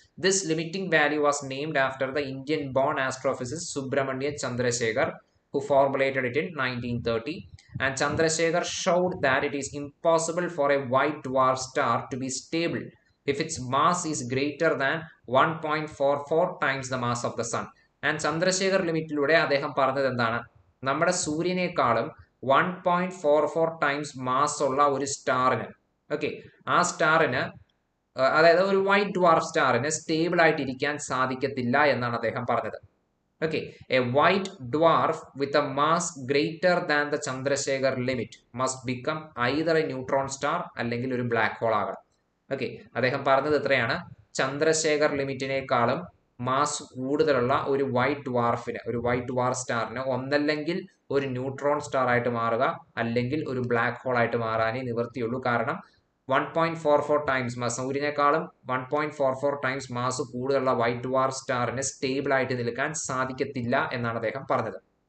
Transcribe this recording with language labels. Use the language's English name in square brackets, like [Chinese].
[English] This limiting value was named after the Indian born astrophysicist Subrahmanya Chandrasekhar, who formulated it in 1930, and Chandrasekhar showed that it is impossible for a white dwarf star to be stable if its mass is greater than 1.44 times the mass of the sun. [Malayalam] And Chandrasekhar ലിമിറ്റിലൂടെ അദ്ദേഹം പറഞ്ഞത് എന്താണ്? നമ്മുടെ സൂര്യനേക്കാളും 1.44 times mass ഉള്ള ഒരു സ്റ്റാറിന്, okay, ആ സ്റ്റാറിന്, അതായത് ഒരു white dwarf സ്റ്റാറിന് stable ആയിട്ട് ഇരിക്കാൻ സാധിക്കത്തില്ല എന്നാണ് അദ്ദേഹം പറഞ്ഞത്. [English] Okay, a white dwarf with a mass greater than the Chandrasekhar limit must become either a neutron star [Malayalam] അല്ലെങ്കിൽ ഒരു ബ്ലാക്ക് ഹോൾ ആകണം. ഓക്കെ, അദ്ദേഹം പറഞ്ഞത് എത്രയാണ്? ചന്ദ്രശേഖർ ലിമിറ്റിനേക്കാളും മാസ് കൂടുതലുള്ള ഒരു വൈറ്റ് ഡ്വാർഫ് സ്റ്റാറിന് ഒന്നല്ലെങ്കിൽ ഒരു ന്യൂട്രോൺ സ്റ്റാർ ആയിട്ട് മാറുക, അല്ലെങ്കിൽ ഒരു ബ്ലാക്ക് ഹോൾ ആയിട്ട് മാറാനേ നിവൃത്തിയുള്ളൂ. കാരണം 1.44 ടൈംസ് മാസ്, സൂര്യനേക്കാളും 1.44 ടൈംസ് മാസ് കൂടുതലുള്ള വൈറ്റ് ഡ്വാർഫ് സ്റ്റാറിന് സ്റ്റേബിൾ ആയിട്ട് നിൽക്കാൻ സാധിക്കത്തില്ല എന്നാണ് അദ്ദേഹം പറഞ്ഞത്.